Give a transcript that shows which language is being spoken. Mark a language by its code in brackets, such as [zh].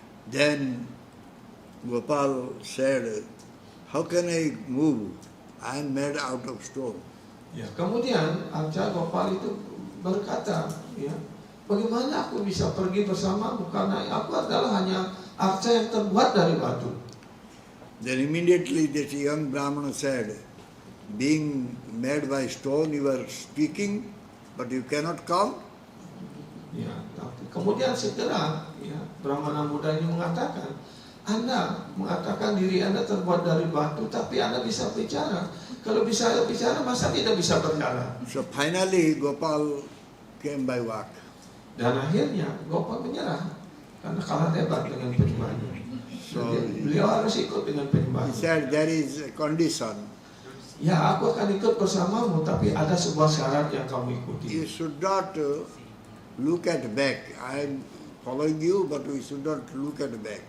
[en] Then Gopal said, how can I move? I am made out of stone. [id] Ya, kemudian Arca Gopal itu berkata, ya, bagaimana aku bisa pergi bersamamu karena aku adalah hanya arca yang terbuat dari batu. [en] Then immediately that young Brahmana said, being made by stone you are speaking, but you cannot come. [id] Ya, kemudian segera ya, Brahmana muda ini mengatakan, Anda mengatakan diri Anda terbuat dari batu, tapi Anda bisa bicara. Kalau bisa bicara, masa tidak bisa berjalan? [en] So finally Gopal came by walk. [id] Dan akhirnya Gopal menyerah karena kalah hebat dengan penyembahnya. [en] So [id] Beliau harus ikut dengan [en] he [id] penyembahnya. [en] said there is a condition. [id] Ya, aku akan ikut bersamamu, tapi ada sebuah syarat yang kamu ikuti. [en] You should not look at back. I am following you, but we should not look at back.